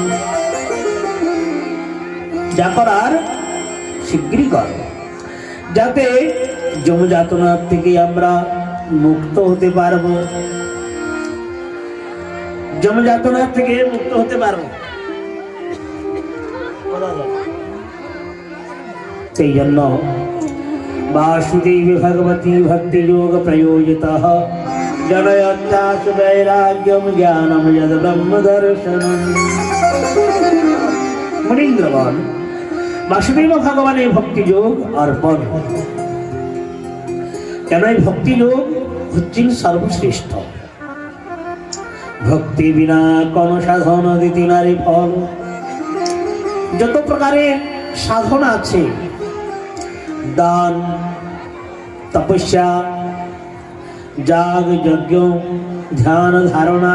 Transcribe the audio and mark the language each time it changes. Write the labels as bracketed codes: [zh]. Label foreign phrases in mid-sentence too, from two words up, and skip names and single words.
[bn] যা করার শীঘ্রই করো, যাতে যমযাতনার থেকে আমরা মুক্ত হতে পারবো, যমযাতনার থেকে মুক্ত হতে পারবো। সেই জন্য [sa] वासुदेवी भगवती भक्ति योग प्रयोजिता जनयत्याशु वैराग्यम ज्ञानम यद ब्रह्म दर्शनम। मुनीन्द्रगण, वासुदेव भगवान भक्ति योग अर्पण। [bn] কেন এই ভক্তি যোগ হচ্ছেন সর্বশ্রেষ্ঠ। ভক্তি বিনা কোন সাধন দিতে নারী ফল। যত প্রকারের সাধনা আছে, দান, তপস্যা, যাগ, যজ্ঞ, ধ্যান, ধারণা,